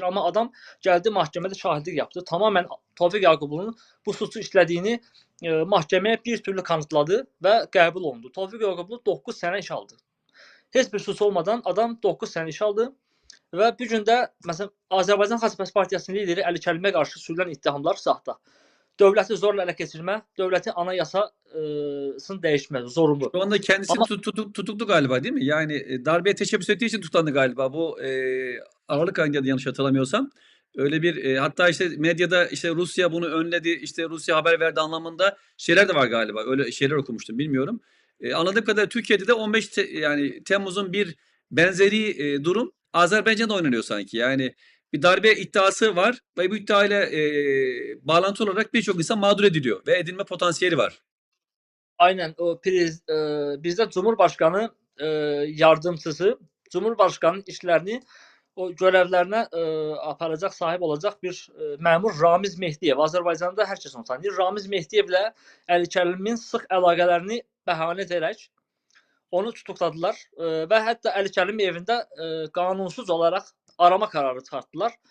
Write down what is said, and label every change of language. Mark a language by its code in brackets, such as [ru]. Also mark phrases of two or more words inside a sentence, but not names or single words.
[az] Amma adam gəldi məhkəmədə şahidlik yaptı. Tamamən Tofiq Yaqublu'nun bu suçu işlədiyini məhkəməyə bir türlü kanıtladı və qəbul olundu. Tofiq Yaqublu 9 sənə iş aldı. Heç bir suç olmadan adam 9 sənə iş aldı. Və bu gün də məsələn Azərbaycan Xalq Partiyasının lideri Əli Kərimə qarşı sürülən ittihamlar saxta. Dövləti zorla ələ keçirmə, dövlətin anayasasını dəyişmə zorunlu. [tr] Şu anda kendisi Ama tutuklu galiba değil mi? Yani darbeye teşebbüs ettiği için tutuklandı galiba. Bu Aralık ayında yanlış hatırlamıyorsam. Öyle bir hatta işte medyada işte Rusya bunu önledi, işte Rusya haber verdi anlamında şeyler de var galiba. Öyle şeyler okumuştum bilmiyorum. Anladığım kadarıyla Türkiye'de de 15 yani Temmuz'un bir benzeri durum Azerbaycan'da oynanıyor sanki. Yani bir darbe iddiası var ve bu iddiayla bağlantı olarak birçok insan mağdur ediliyor ve edilme potansiyeli var. [az] aynen o bizdə Cumhurbaşkanı yardımçısı Cumhurbaşkanının işlərini o görevlərinə aparacaq, sahib olacaq bir məmur Ramiz Mehdiyev. Azərbaycanda hər kəs onu tanıyır. Ramiz Mehdiyevlə Əli Kərimin sıx əlaqələrini bəhanə edərək onu tutukladılar və hətta Əli Kərimin evində qanunsuz olaraq arama qərarı çıxartdılar.